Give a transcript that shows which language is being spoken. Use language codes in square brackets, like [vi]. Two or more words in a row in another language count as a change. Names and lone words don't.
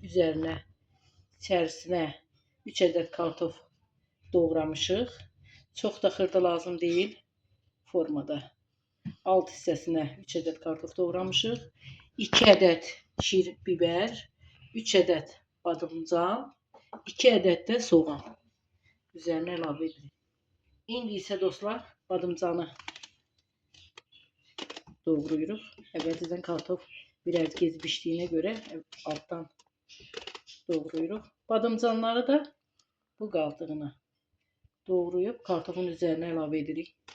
[az] Üzerine içerisine 3 adet kartof doğramışıq. [tr] Çok da xırda lazım değil formada. [az] Alt hissəsinə 3 adet kartof doğramışıq. 2 adet şir biber, 3 adet badımcan, 2 adet de soğan üzerine əlavə edirik. İndi isə dostlar badımcanı doğrayırıq. Əvvəlcədən kartof biraz gez pişdiyinə görə altdan doğrayırıq. Badımcanları da bu qaldığına doğrayıb kartofun üzerine əlavə edirik.